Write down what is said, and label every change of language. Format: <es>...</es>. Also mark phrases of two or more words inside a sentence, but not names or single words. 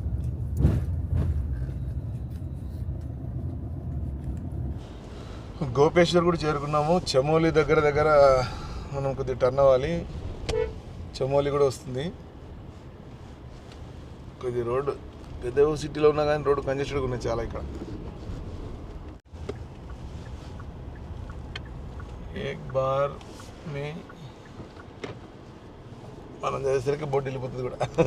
<te>గోపేశ్వర్ కూడా చేరుకున్నాము. చమోలి దగ్గర మనం కొద్దిగా టర్న్ అవ్వాలి. చమోలి కూడా వస్తుంది. కొద్ది రోడ్డు పెద్ద సిటీలో ఉన్నా కానీ రోడ్డు కంజెస్టెడ్గా ఉన్నాయి చాలా. ఇక్కడ</te> <hi>एक बार में</hi> <te>మనం చేసేసరికి బోట్ వెళ్ళిపోతుంది కూడా.</te>